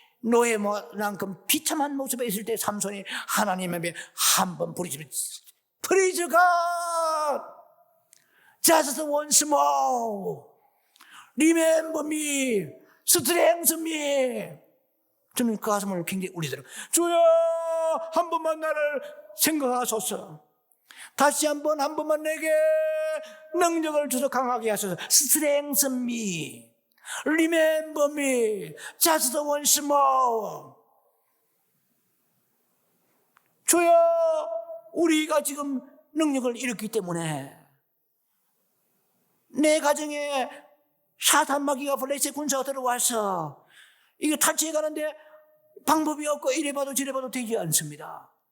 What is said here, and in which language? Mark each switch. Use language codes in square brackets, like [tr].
[ko] 노예만큼 비참한 모습에 있을 때 삼손이 하나님 앞에 한번 부르짖으면 [en] Praise God, just once more, remember me, strengthen me. [ko] 저는 그 가슴을 굉장히 울리더라고요. 주여, 한 번만 나를 생각하소서. 다시 한 번만 내게 능력을 주셔서 강하게 하소서. [en] Strengthen me, remember me, just once more. [ko] 주여, 우리가 지금 능력을 잃었기 때문에 내 가정에 사탄 마귀가 블레셋 군사가 들어와서 이거 탈취해 가는데 방법이 없고 이래봐도 저래봐도 되지 않습니다.